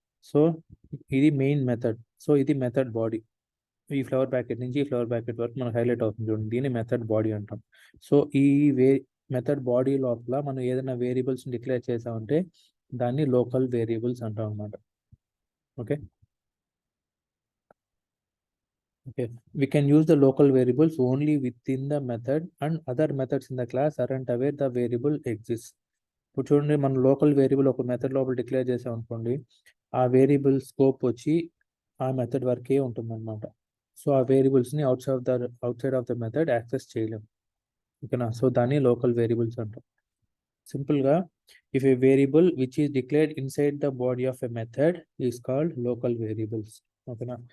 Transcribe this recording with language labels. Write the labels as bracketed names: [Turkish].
[Telugu] So ఇది main method. So ఇది method body. ఈ ఫ్లవర్ ప్యాకెట్ నుంచి ఈ ఫ్లవర్ ప్యాకెట్ వరకు మనకు హైలైట్ అవుతుంది చూడండి, దీన్ని మెథడ్ బాడీ అంటాం. సో ఈ మెథడ్ బాడీ లోపల మనం ఏదైనా వేరియబుల్స్ డిక్లేర్ చేసామంటే దాన్ని లోకల్ వేరియబుల్స్ అంటాం అనమాట. Okay. [English] Okay, we can use the local variables only within the method and other methods in the class aren't aware the variable exists. [Telugu] ఇప్పుడు చూడండి, మన లోకల్ వేరియబుల్ ఒక మెథడ్ లోపల డిక్లేర్ చేసాం అనుకోండి, ఆ వేరియబుల్ స్కోప్ వచ్చి ఆ మెథడ్ వరకే ఉంటుంది అనమాట. సో ఆ వేరియబుల్స్ని [English] outside of the method [Telugu] access చేయలేం. ఓకేనా. సో దాన్ని లోకల్ వేరియబుల్స్ అంటాం. [English] సింపుల్గా, if a variable which is declared inside the body of a method is called local variables. ఓకేనా.